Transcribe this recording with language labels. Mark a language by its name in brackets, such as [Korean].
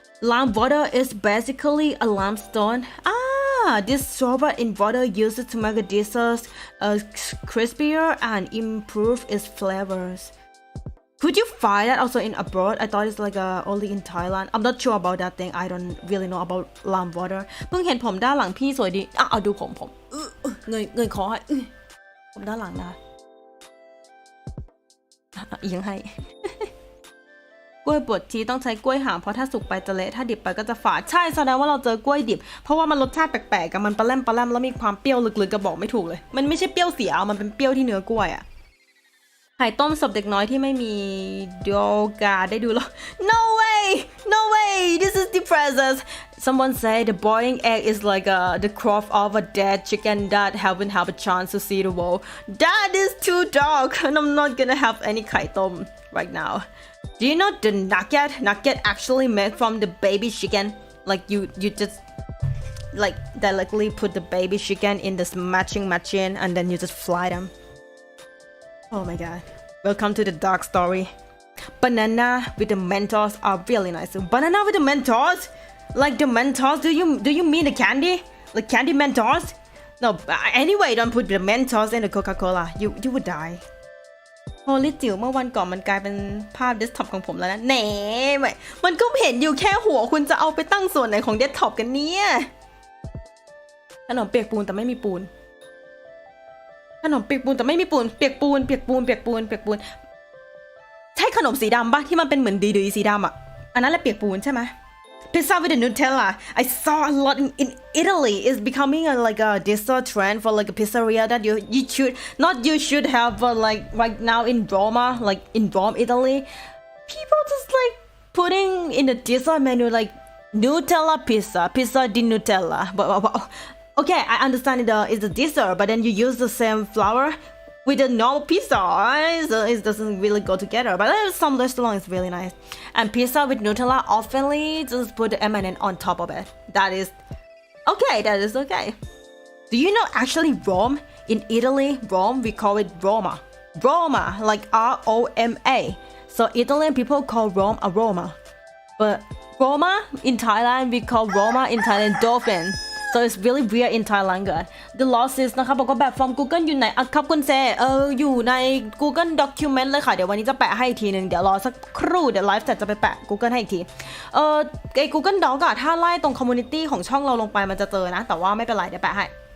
[English] Lime water is basically a limestone. This sorbet in water used to make the dessert crispier and improve its flavors. Could you find that also in abroad? I thought it's like only in Thailand. I'm not sure about that thing. I don't really know about lime water. [Thai] เพิ่งเห็นผมด้านหลังพี่สวยดีเอาดูผมเงยคอให้ผมด้านหลังนะยังให้ กล้วยบดทีต้องใช้กล้วยหางเพราะถ้าสุกไปจะเละถ้าดิบไปก็จะฝาดใช่แสดงว่าเราเจอกล้วยดิบเพราะว่ามันรสชาติแปลกๆกับมันปลาแรมแล้วมีความเปรี้ยวลึกๆก็บอกไม่ถูกเลยมันไม่ใช่เปรี้ยวเสียมันเป็นเปรี้ยวที่เนื้อกล้วยอะไข่ต้มศพเด็กน้อยที่ไม่มีโยกาได้ดูหรอ [English] No way this is depressing. Someone say the boiling egg is like the crop of a dead chicken that haven't have a chance to see the world. That is too dark and I'm not gonna have any ไข่ต้ม right now. Do you know the nugget actually made from the baby chicken? Like you just like directly put the baby chicken in this matching machine and then you just fry them. Oh my god. Welcome to the dark story. Banana with the Mentos are really nice. Banana with the Mentos? Like the Mentos? Do you mean the candy? Like candy Mentos? No, anyway, don't put the Mentos in the Coca-Cola. You would die. [Thai] โฮลิจิ๋วเมื่อวันก่อนมันกลายเป็นภาพเดสก์ท็อปของผมแล้วนะแหนมันก็เห็นอยู่แค่หัวคุณจะเอาไปตั้งส่วนไหนของเดสก์ท็อปกันเนี่ยขนมเปียกปูนแต่ไม่มีปูนขนมเปียกปูนแต่ไม่มีปูนเปียกปูนใช่ขนมสีดำปะที่มันเป็นเหมือนดีๆสีดำอ่ะอันนั้นแหละเปียกปูนใช่ไหม [English] Pizza with the Nutella. I saw a lot in Italy. It's becoming like a dessert trend for like a pizzeria that you should have like right now in Roma, like in Rome, Italy. People just like putting in the dessert menu like Nutella pizza di Nutella. But okay, I understand it's a dessert, but then you use the same flour with a normal pizza, right? So it doesn't really go together. But some restaurants is really nice. And pizza with Nutella oftenly just put the M&M on top of it. That is okay. Do you know actually Rome in Italy? Rome we call it Roma, like R-O-M-A. So Italian people call Rome a Roma, but Roma in Thailand we call Roma in Thailand dolphin. So it's really weird in Thailand [Thai] กัน The losses นะคะบอกว่าแบบ from Google อยู่ไหนครับคุณเซอยู่ใน Google Document เลยค่ะเดี๋ยววันนี้จะแปะให้อีกทีนึงเดี๋ยวรอสักครู่เดี๋ยวไลฟ์เสร็จจะไปแปะ Google ให้อีกทีไอ้ Google Doc อะถ้าไล่ตรง Community ของช่องเราลงไปมันจะเจอนะแต่ว่าไม่เป็นไรเดี๋ยวแปะให้